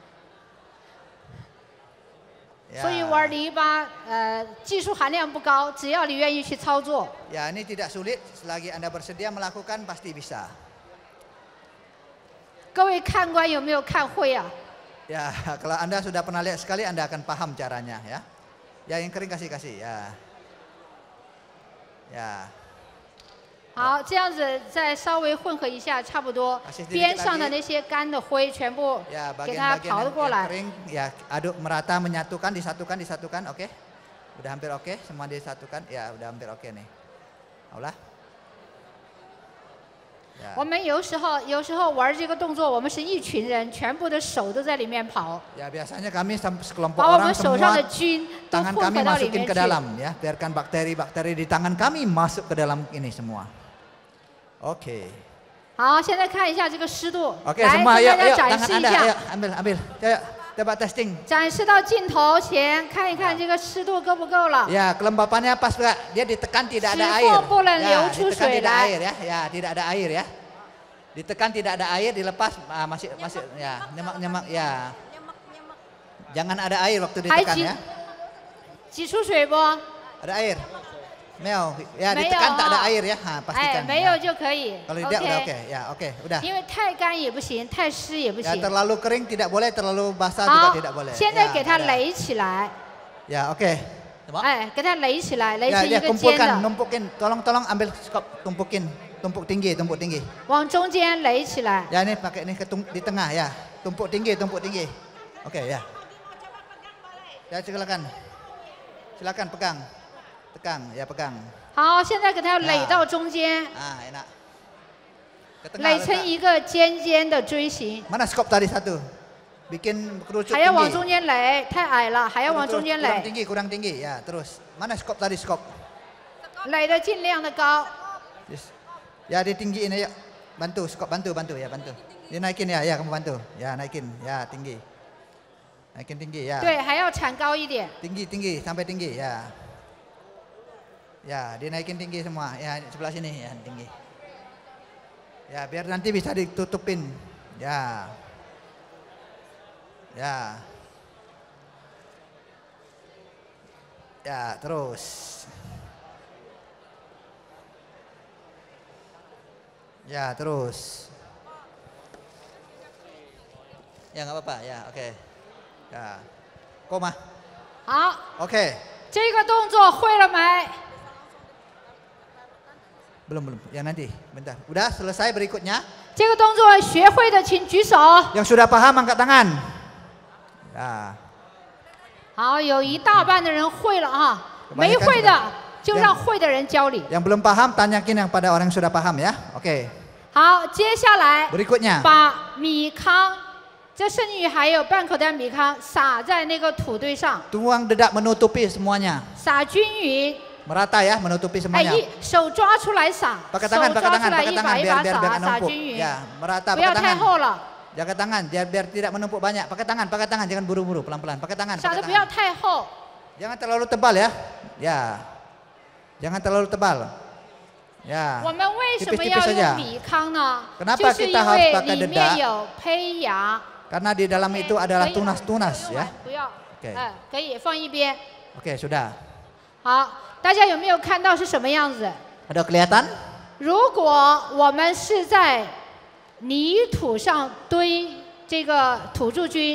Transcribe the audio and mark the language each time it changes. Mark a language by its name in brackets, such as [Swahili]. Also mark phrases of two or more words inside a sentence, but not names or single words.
[Chinese] 所以玩篱笆，技术含量不高，只要你愿意去操作。 [Indonesian] Ya, ini tidak sulit. Selagi Anda bersedia melakukan pasti bisa. [Chinese] 各位看官有没有看会啊？ [Indonesian] Ya, kalau Anda sudah pernah lihat sekali, Anda akan paham caranya ya. Ya, yang kering kasih ya. Ya. [Chinese] 好，这样子再稍微混合一下，差不多 [Indonesian] Kasih。sedikit [Chinese] 边上的 [Indonesian] lagi [Chinese] 那些干的灰全部 [Indonesian] Ya, [Chinese] 给它 [Indonesian] bagian-bagian [Chinese] 刨 [Indonesian] yang [Chinese] 过来。 [Indonesian] kering ya aduk merata, menyatukan, disatukan, oke. Udah hampir oke, semua disatukan. Ya, udah hampir oke nih. Aulah. Ya. [Chinese] 我们有时候玩这个动作，我们是一群人，全部的手都在里面跑， [Indonesian] Ya, biasanya kami sekelompok [Chinese] 把我 [Indonesian] orang [Chinese] 们手上 [Indonesian] semua [Chinese] 的菌都 [Indonesian] tangan [Chinese] 混 [Indonesian] kami [Chinese] 合到里 [Indonesian] masukin [Chinese] 面 [Indonesian] ke [Chinese] 去。 [Indonesian] dalam ya, biarkan bakteri-bakteri di tangan kami masuk ke dalam ini semua. Oke. [Chinese] 好，现在看一下这个湿度， [Indonesian] Oke, [Chinese] 来 [Indonesian] semua [Chinese] 跟 [Indonesian] ayo, [Chinese] 大 [Indonesian] ayo [Chinese] 家展 [Indonesian] tangan [Chinese] 示一 [Indonesian] Anda, ayo [Chinese] 下， [Indonesian] ambil. Ayo, coba testing. [Chinese] 展示到镜头前，看一看这个湿度够不够了。 [Indonesian] Ya, kelembapannya pas enggak? Dia ditekan tidak ada [Chinese] 指 [Indonesian] air. [Chinese] 缝不能 [Indonesian] Ya, [Chinese] 流出 [Indonesian] ditekan [Chinese] 水 [Indonesian] tidak [Chinese] 来。 [Indonesian] air ya. Ya, tidak ada air ya. Ditekan tidak ada air, dilepas masih ya, nyemak ya. Jangan ada air waktu [Chinese] 还 [Indonesian] ditekan [Chinese] 挤 [Indonesian] ya. [Chinese] 挤出水不？ [Indonesian] Ada air. Meo, ya [Chinese] 没有 [Indonesian] ditekan tak ada [Chinese] 哈 [Indonesian] air ya. [Chinese] 哎， [Indonesian] Pastikan. [Chinese] 没 [Indonesian] ya. [Chinese] 有就可以。 [Indonesian] Kalau tidak udah oke. OK， Ya, oke, udah. [Chinese] 因为太干也不行，太湿也不 [Indonesian] Ya, [Chinese] 行。 [Indonesian] terlalu kering tidak boleh, terlalu basah juga [Chinese] 好 [Indonesian] tidak boleh. ， [Chinese] 现在 [Indonesian] Ya, [Chinese] 给它 [Indonesian] ada. [Chinese] 垒起来， [Indonesian] Ya, oke. [Chinese] 哎，给它垒起来，垒 [Indonesian] Ya, [Chinese] 成一 [Indonesian] ya [Chinese] 个尖 [Indonesian] kumpulkan, [Chinese] 的， [Indonesian] numpukin. Tolong ambil skop, tumpukin. Tumpuk tinggi. [Chinese] 往中间垒起来。 [Indonesian] Ya, ini pakai ini di tengah ya. Tumpuk tinggi. Oke ya. Ya silakan. Silakan pegang. Tegang, ya pegang. [Chinese] 好，现在给它垒到中间， [Indonesian] Enak. Ke tengah [Chinese] 垒成 [Indonesian] letak. [Chinese] 一个尖尖的锥形， [Indonesian] Mana skop tadi satu? Bikin kerucut [Chinese] 还要往 [Indonesian] tinggi. [Chinese] 中间垒，太矮了，还要往中间 [Indonesian] Kurang [Chinese] 垒， [Indonesian] tinggi, kurang tinggi. Ya, terus. Mana skop tadi skop? [Chinese] 垒的尽量的高。 [Indonesian] Yes. Ya, ditinggiin aja. Bantu, skop bantu, ya bantu. Dia naikin ya, kamu bantu. Ya, naikin. Ya, tinggi. Naikin tinggi ya. [Chinese] 对，还要铲高一点。 [Indonesian] Tinggi, sampai tinggi ya. Ya, dia naikin tinggi semua. Ya, sebelah sini ya, tinggi. Ya, biar nanti bisa ditutupin. Ya. Ya. Ya, terus. Ya, terus. Ya, nggak apa-apa. Ya, oke. Ya. Koma. [Chinese] 好， [Indonesian] Oke. [Chinese] 这个动作会了没？ [Indonesian] Belum. Ya nanti, bentar. Udah selesai berikutnya. [Chinese] 这个动作学会的请举手。 [Indonesian] Yang sudah paham angkat tangan. Ya. [Chinese] 好，有一大半的人会了啊，没会的就让会的人教你。 [Indonesian] Yang belum paham tanyakin yang pada orang yang sudah paham ya. Oke. [Chinese] 好，接下来 [Indonesian] Berikutnya. [Chinese] 把米糠，这剩余还有半口袋米糠撒在那个土堆上， [Indonesian] Tuang dedak menutupi semuanya. [Chinese] 撒均匀。 [Indonesian] Merata ya, menutupi [Chinese] 哎， [Indonesian] semuanya. [Chinese] 手抓出来撒， [Indonesian] Pakai [Chinese] 手 [Indonesian] tangan, [Chinese] 抓 [Indonesian] pakai [Chinese] 出 [Indonesian] tangan, [Chinese] 来 [Indonesian] pakai [Chinese] 一把 [Indonesian] tangan [Chinese] 一 [Indonesian] biar [Chinese] 把 [Indonesian] biar [Chinese] 撒， [Indonesian] nggak [Chinese] 撒 [Indonesian] numpuk. [Chinese] 均匀， [Indonesian] Ya, merata [Chinese] 不要 [Indonesian] pakai [Chinese] 太 [Indonesian] tangan. [Chinese] 厚了， [Indonesian] Jaga tangan biar tidak menumpuk banyak. Pakai tangan, jangan buru-buru, pelan-pelan. Pakai tangan, [Chinese] 撒 [Indonesian] pakai [Chinese] 的不要 [Indonesian] tangan. [Chinese] 太厚。 [Indonesian] Jangan terlalu tebal ya. Ya. Jangan terlalu tebal. Ya. [Chinese] 我们为什么 [Indonesian] Tipis-tipis [Chinese] 要 [Indonesian] saja. [Chinese] 用米糠呢？ [Indonesian] Kenapa [Chinese] 就是 [Indonesian] kita [Chinese] 因 [Indonesian] harus [Chinese] 为 [Indonesian] pakai [Chinese] 里 [Indonesian] dedak? [Chinese] 面有胚芽。 [Indonesian] Karena di dalam itu adalah [Chinese] 可以了 [Indonesian] tunas-tunas [Chinese] 用 [Indonesian] ya. [Chinese] 完不要， [Indonesian] Oke. [Chinese] 哎，可以放一边。 [Indonesian] Oke, sudah. [Chinese] 好，大家有没有看到是什么样子？ [Indonesian] Ada kelihatan? [Chinese] 如果我们是在泥土上堆这个土著菌，